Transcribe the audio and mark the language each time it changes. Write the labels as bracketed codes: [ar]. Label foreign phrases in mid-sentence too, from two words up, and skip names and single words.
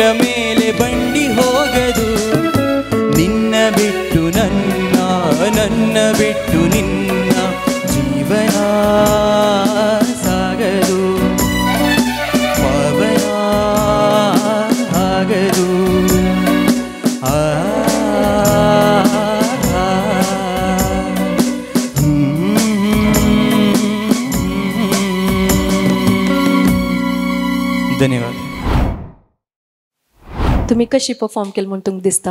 [kn] ಮೇಲೆ ಬಂಡಿ ಹೋಗದು ನಿನ್ನ ಬಿಟ್ಟು ನನ್ನ ನನ್ನ ಬಿಟ್ಟು ನಿನ್ನ ಜೀವನ ಸಾಗದು ಪಾವನ ಆಗದು धन्यवाद [kok] तुम्ही कशी परफॉर्म केली म्हणून तुमक दिसता